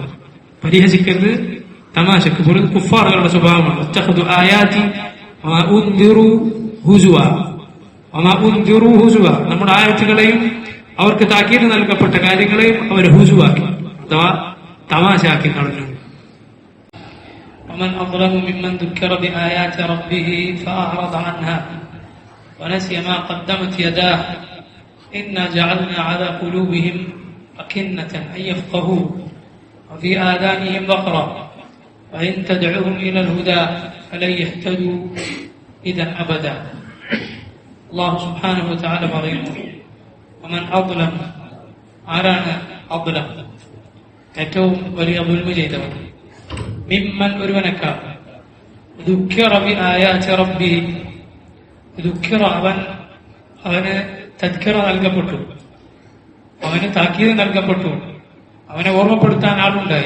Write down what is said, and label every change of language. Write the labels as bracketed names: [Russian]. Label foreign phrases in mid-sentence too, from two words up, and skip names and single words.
[Malayalam] പരിഹസിക്കരുത്, തമാശക്ക് പോലും കുഫാറുകളുടെ സ്വഭാവമാണ്. [Arabic] اتخذوا آياتي وما أنذروا هزوا، وما أنذروا هزوا. [Malayalam] നമ്മുടെ ആയത്തുകളെയും അവർക്ക് താക്കീത് നൽകപ്പെട്ട കാര്യങ്ങളെയും അവർ ഹുസുവാക്കി, അഥവാ തമാശയാക്കി കളഞ്ഞു. [Arabic] ومن أظلم ممن ذكر بآيات ربه فأعرض عنها ونسي ما قدمت يداه إنا جعلنا على قلوبهم أكنة أن يفقهوا وفي آذانهم وقرا وإن تدعوهم إلى الهدى فلن يهتدوا إذا أبدا. الله سبحانه وتعالى പറയുന്നു, ومن أظلم, [Malayalam] ആരാണ് അദ്ലം? ഏറ്റവും വലിയ ദുൽമ ചെയ്തവൻ. മിമ്മൻ, ഒരുവനേക്കാൾ. [Arabic] ذكر بآيات ربه, [Malayalam] ദുഃഖിറ, അവന് തദ്കിറ നൽകപ്പെട്ടു, അവന് താക്കീത് നൽകപ്പെട്ടു, അവനെ ഓർമ്മപ്പെടുത്താൻ ആളുണ്ടായി.